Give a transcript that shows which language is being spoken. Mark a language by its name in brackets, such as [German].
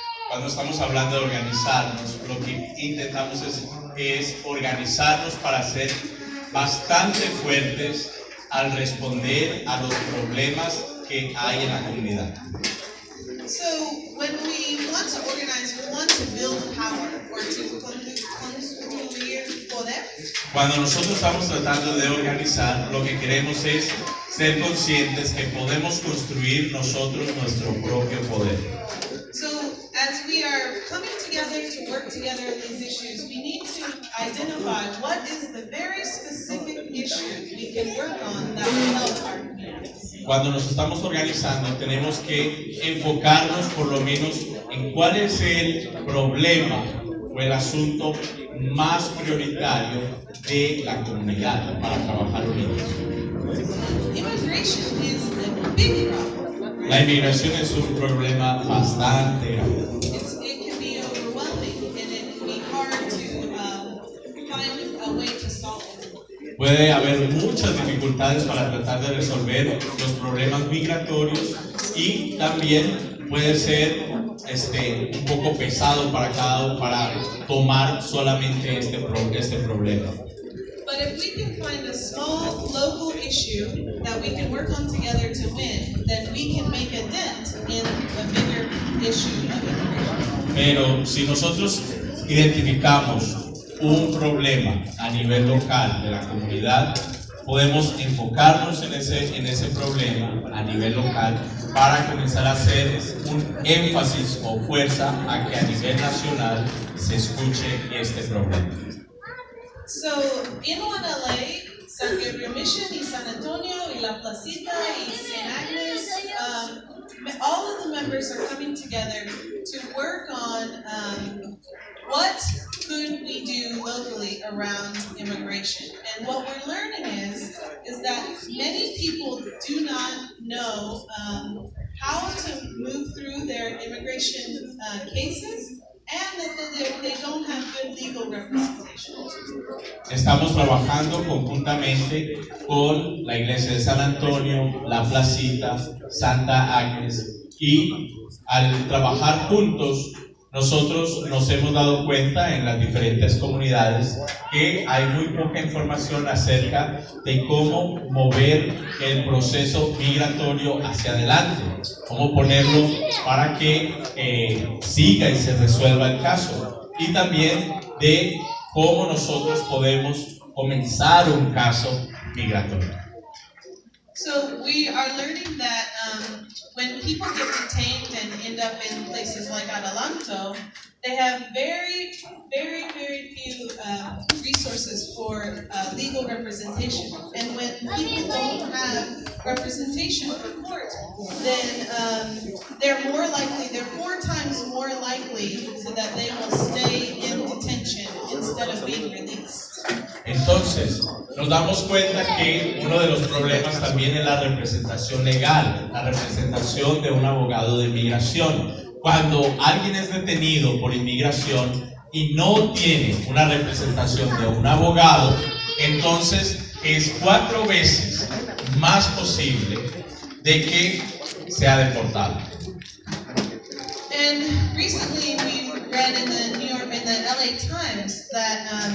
[Spanish] Cuando estamos hablando de organizarnos, lo que intentamos es organizarnos para ser bastante fuertes al responder a los problemas que hay en la comunidad. [English] So when we want to organize, we want to build power or to [Spanish] construir poder. Cuando nosotros estamos tratando de organizar, lo que queremos es ser conscientes que podemos construir nosotros nuestro propio poder. [English] So as we are coming together to work together on these issues, we need to identify what is the very specific issue we can work on that will help our communities. [Spanish] Cuando nos estamos organizando, tenemos que enfocarnos por lo menos en cuál es el problema o el asunto más prioritario de la comunidad para trabajar unidos. [English] Immigration is a big problem. [Spanish] La inmigración es un problema bastante grande. [English] It can be overwhelming and it can be hard to find a way to solve it. [Spanish] Puede haber muchas dificultades para tratar de resolver los problemas migratorios y también puede ser un poco pesado para tomar solamente este problema. [English] But if we can find a small local issue that we can work on together to win, then we can make a dent in the bigger issue of immigration. [Spanish] Pero si nosotros identificamos un problema a nivel local de la comunidad, podemos enfocarnos en ese problema a nivel local para comenzar a hacer un énfasis o fuerza a que a nivel nacional se escuche este problema. [English] So, in OneLA, San Gabriel Mission y San Antonio y La Placita y St. Agnes, all of the members are coming together to work on what could we do locally around immigration. And what we're learning is that many people do not know how to move through their immigration cases and that they don't have good legal representation. [Spanish] Estamos trabajando conjuntamente con la Iglesia de San Antonio, La Placita, Santa Agnes, y al trabajar juntos nosotros nos hemos dado cuenta en las diferentes comunidades que hay muy poca información acerca de cómo mover el proceso migratorio hacia adelante, cómo ponerlo para que siga y se resuelva el caso, y también de cómo nosotros podemos comenzar un caso migratorio. [English] So we are learning that when people get detained and end up in places like Adelanto, they have very, very, very few resources for legal representation. And when people don't have representation for court, then they're 4 times more likely so that they will stay in detention instead of being released. [Spanish] Entonces, nos damos cuenta que uno de los problemas también es la representación legal, la representación de un abogado de inmigración. Cuando alguien es detenido por inmigración y no tiene una representación de un abogado, entonces es 4 veces más posible de que sea deportado. [English] And recently we read in the LA Times that